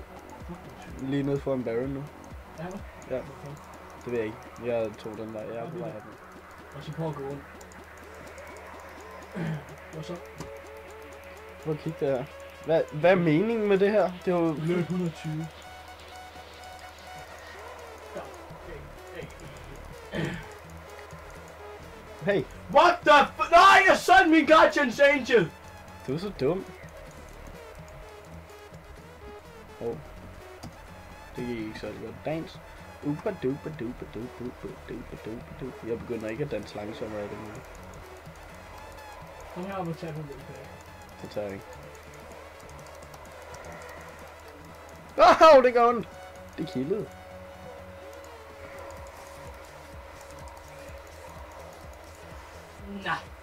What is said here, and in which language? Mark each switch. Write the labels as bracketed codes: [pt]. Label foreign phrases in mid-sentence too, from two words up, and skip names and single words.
[da] Lige nede foran Baron nu. Er du? Ja. Det ved jeg ikke. Jeg tog den vej. Jeg er på vej af den. Og så prøv at gå rundt. Hvad så? Prøv at kigge det her. Hvad er meningen med det her? Det er jo... Løb 120. Hey! [en] What the f... [da] Nej, jeg sendte min Guardian's Angel! Du er så dum. Det gik ikke særlig godt. Dans. Upa dupa dupa dupa dupa dupa dupa dupa. Jeg begynder ikke at danse langsommere af det nu. Kom her op og tage på den. Det tager jeg ikke. Åh, det går ondt. Det kildede. Nej.